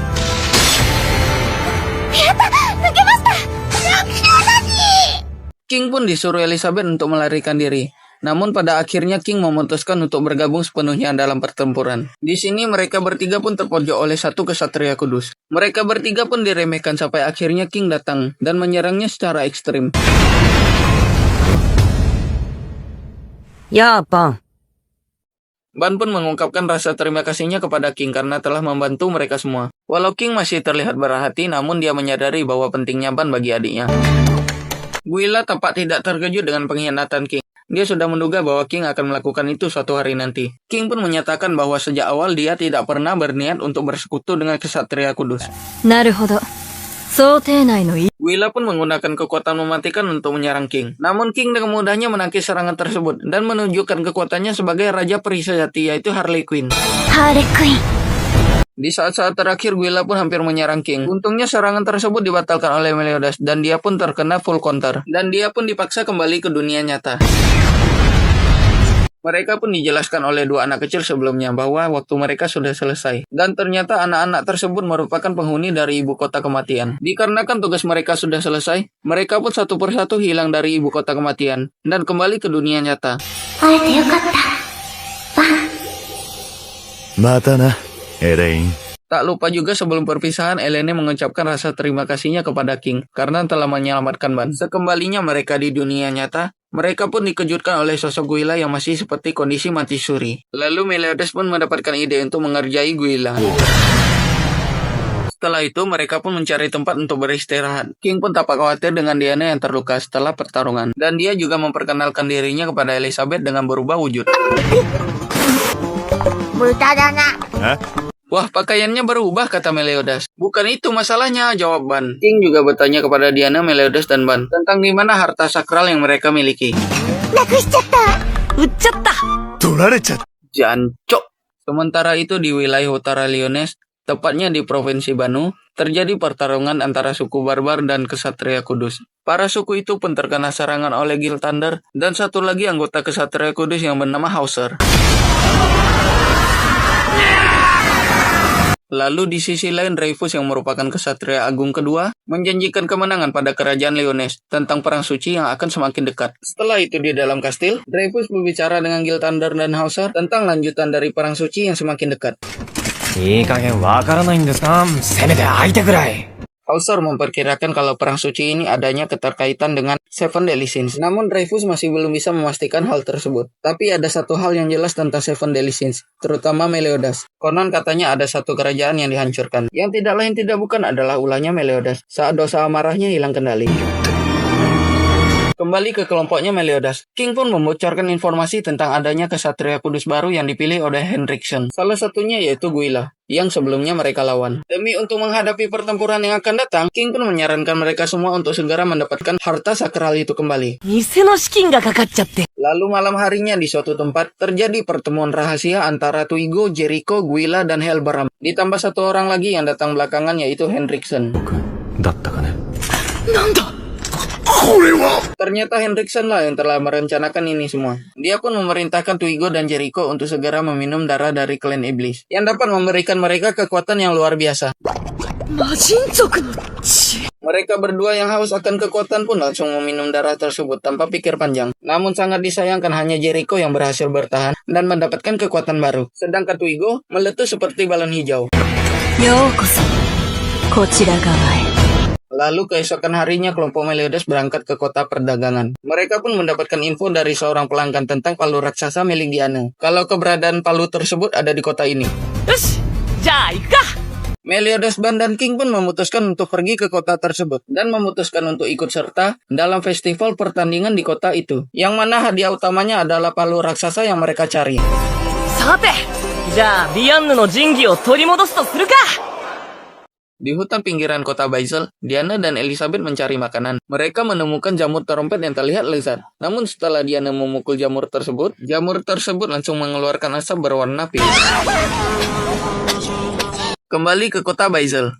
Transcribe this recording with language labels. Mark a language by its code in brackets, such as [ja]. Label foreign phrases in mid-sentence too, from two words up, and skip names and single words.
[id] King pun disuruh Elizabeth untuk melarikan diri. Namun pada akhirnya King memutuskan untuk bergabung sepenuhnya dalam pertempuran. Di sini mereka bertiga pun terpojok oleh satu ksatria kudus. Mereka bertiga pun diremehkan sampai akhirnya King datang dan menyerangnya secara ekstrim. [ja] やあパン [id] Ban pun mengungkapkan rasa terima kasihnya kepada King karena telah membantu mereka semua. Walau King masih terlihat berhati, namun dia menyadari bahwa pentingnya Ban bagi adiknya. Guila tampak tidak terkejut dengan pengkhianatan King. Dia sudah menduga bahwa King akan melakukan itu suatu hari nanti. King pun menyatakan bahwa sejak awal dia tidak pernah berniat untuk bersekutu dengan kesatria kudus. [ja] なるほど。想定内の [id] Willa pun menggunakan kekuatan mematikan untuk menyerang King. Namun King dengan mudahnya menangkis serangan tersebut dan menunjukkan kekuatannya sebagai raja peri sejati, yaitu Harley Quinn. [ja] ハーレクイン。 [id] Di saat-saat terakhir, Willa pun hampir menyerang King. Untungnya serangan tersebut dibatalkan oleh Meliodas dan dia pun terkena [en] full counter. [id] Dan dia pun dipaksa kembali ke dunia nyata. Mereka pun dijelaskan oleh dua anak kecil sebelumnya bahwa waktu mereka sudah selesai. Dan ternyata anak-anak tersebut merupakan penghuni dari ibu kota kematian. Dikarenakan tugas mereka sudah selesai, mereka pun satu persatu hilang dari ibu kota kematian dan kembali ke dunia nyata. [ja] 会えてよかった。バン。またな、エレイン。 [id] Tak lupa juga sebelum perpisahan, Elene mengucapkan rasa terima kasihnya kepada King karena telah menyelamatkan Ban. Sekembalinya mereka di dunia nyata, mereka pun dikejutkan oleh sosok Guila yang masih seperti kondisi mati suri. Lalu Meliodas pun mendapatkan ide untuk mengerjai Guila. Setelah itu, mereka pun mencari tempat untuk beristirahat. King pun tampak khawatir dengan Diana yang terluka setelah pertarungan. Dan dia juga memperkenalkan dirinya kepada Elizabeth dengan berubah wujud. [ja] 無駄だな。 [id] Wah, pakaiannya berubah, kata Meliodas. Bukan itu masalahnya, jawab Ban. King juga bertanya kepada Diana, Meliodas, dan Ban tentang di mana harta sakral yang mereka miliki. [ja] なくしちゃった。売っちゃった。取られちゃった。 [id] Jancok. Sementara itu di wilayah utara Lyonesse, tepatnya di provinsi Banu, terjadi pertarungan antara suku barbar dan kesatria kudus. Para suku itu pun terkena serangan oleh Gilthander dan satu lagi anggota kesatria kudus yang bernama Hauser. Lalu di sisi lain, Dreyfus yang merupakan kesatria agung kedua menjanjikan kemenangan pada kerajaan Lyonesse tentang perang suci yang akan semakin dekat. Setelah itu di dalam kastil, Dreyfus berbicara dengan Gilthander dan Hauser tentang lanjutan dari perang suci yang semakin dekat. [ja] いい加減わからないんですか？せめて相手くらい。 [id] Hauser memperkirakan kalau perang suci ini adanya keterkaitan dengan Seven Deadly Sins. Namun Dreyfus masih belum bisa memastikan hal tersebut. Tapi ada satu hal yang jelas tentang Seven Deadly Sins, terutama Meliodas. Konon katanya ada satu kerajaan yang dihancurkan. Yang tidak lain tidak bukan adalah ulahnya Meliodas saat dosa amarahnya hilang kendali. Kembali ke kelompoknya Meliodas, King pun membocorkan informasi tentang adanya kesatria kudus baru yang dipilih oleh Henriksen. Salah satunya yaitu Guila, yang sebelumnya mereka lawan. Demi untuk menghadapi pertempuran yang akan datang, King pun menyarankan mereka semua untuk segera mendapatkan harta sakral itu kembali. [ja] 店の資金がかかっちゃって。 [id] Lalu malam harinya di suatu tempat, terjadi pertemuan rahasia antara Tuigo, Jericho, Guila, dan Helbram. Ditambah satu orang lagi yang datang belakangan yaitu Henriksen. [ja] だったかね。 [id] Ternyata Henriksen lah yang telah merencanakan ini semua. Dia pun memerintahkan Tuigo dan Jericho untuk segera meminum darah dari klan iblis yang dapat memberikan mereka kekuatan yang luar biasa. [ja] 魔人族の血。 [id] Mereka berdua yang haus akan kekuatan pun langsung meminum darah tersebut tanpa pikir panjang. Namun sangat disayangkan hanya Jericho yang berhasil bertahan dan mendapatkan kekuatan baru. Sedangkan Tuigo meletus seperti balon hijau. [ja] ようこそこちら側へ。 [id] Lalu keesokan harinya kelompok Meliodas berangkat ke kota perdagangan. Mereka pun mendapatkan info dari seorang pelanggan tentang palu raksasa milik Diana. Kalau keberadaan palu tersebut ada di kota ini. [ja] よし、じゃあ行くか。 [id] Meliodas, Ban, dan King pun memutuskan untuk pergi ke kota tersebut dan memutuskan untuk ikut serta dalam festival pertandingan di kota itu, yang mana hadiah utamanya adalah palu raksasa yang mereka cari. [ja] さて、じゃあビアンヌの神器を取り戻すとするか。 [id] Di hutan pinggiran kota Basel, Diana dan Elizabeth mencari makanan. Mereka menemukan jamur trompet yang terlihat lezat. Namun setelah Diana memukul jamur tersebut langsung mengeluarkan asap berwarna pink. Kembali ke kota Basel.